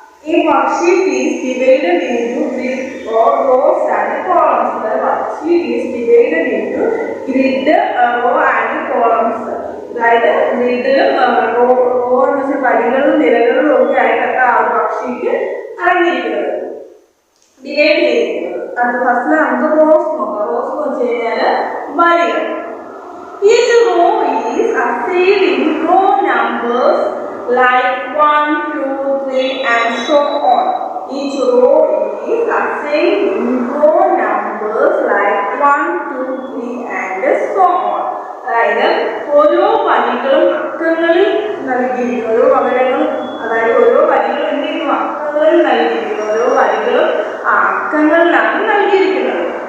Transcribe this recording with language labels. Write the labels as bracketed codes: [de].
[en] A worksheet is divided into grid or rows and columns. The worksheet is divided into grid, row and columns. [ml] അതായത് ഗ്രിഡിലും raw എന്ന് വെച്ചാൽ വരികളും നിരകളും ഒക്കെ ആയിട്ടൊക്കെ ആ ഒരു വർക്ക്ഷീറ്റ് അടങ്ങിയിരിക്കുന്നത്, ഡിവൈഡ് ചെയ്തിരിക്കുന്നത്. അത് ഫസ്റ്റിൽ നമുക്ക് റോസ് നോക്കാം. റോസ് എന്ന് വെച്ച് കഴിഞ്ഞാൽ വരികൾ. [en] Each row is assigned in row numbers like 1, 2, 3 and so on. Each row is assigned in row numbers like 1, 2, 3 and so on. [ml] അതായത് ഓരോ വരികളും അക്കങ്ങളിൽ നൽകിയിരിക്കുന്നു. ഓരോ വകരങ്ങളും അതായത് ഓരോ വരികളും എന്തെങ്കിലും അക്കങ്ങളിൽ നൽകിയിരിക്കുന്നു. ഓരോ വരികളും ആ അക്കങ്ങളിലാണ് നൽകിയിരിക്കുന്നത്.